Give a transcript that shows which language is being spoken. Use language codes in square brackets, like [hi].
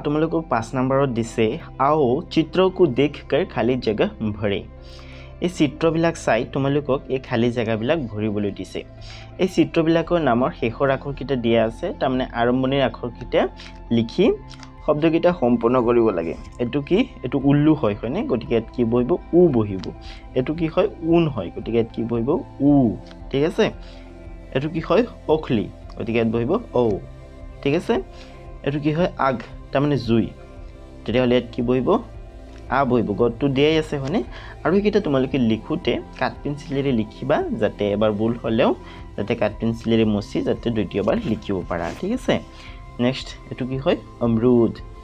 [as] তোমালোকক 5 নম্বৰত দিছে [hi] आओ चित्रों को देखकर खाली जगह भरे। [as] এই চিত্ৰবিলাক চাই তোমালোকক এই খালী জেগাবিলাক ভৰিবলৈ দিছে। এই চিত্ৰবিলাকৰ নামৰ শেষৰ আখৰকেইটা দিয়া আছে, তাৰমানে আৰম্ভণিৰ আখৰকেইটা লিখি শব্দকেইটা সম্পূৰ্ণ কৰিব লাগে। এইটো কি? এইটো উল্লু হয় হয়নে? গতিকে ইয়াত কি বহিব? উ বহিব। এইটো কি হয়? ঊন হয়, গতিকে ইয়াত কি বহিব? উ, ঠিক আছে? এটো কি হয় অখলি গতিকে ইয়াত বহিব ঔ ঠিক আছে এটো কি হয় আগ তাৰ মানে জুই তেতিয়াহ'লে ইয়াত কি বহিব আ বহিব গতটো দিয়াই আছে হয়নে আৰু এইকেইটা তোমালোকে লিখোতে কাট পেন্সিলেৰে লিখিবা যাতে এবাৰ ভুল হলেও যাতে কাট পেন্সিলেৰে মুছি যাতে দ্বিতীয়বাৰ লিখিব পাৰা ঠিক আছে নেক্সট এটো কি হয় অমৰুদ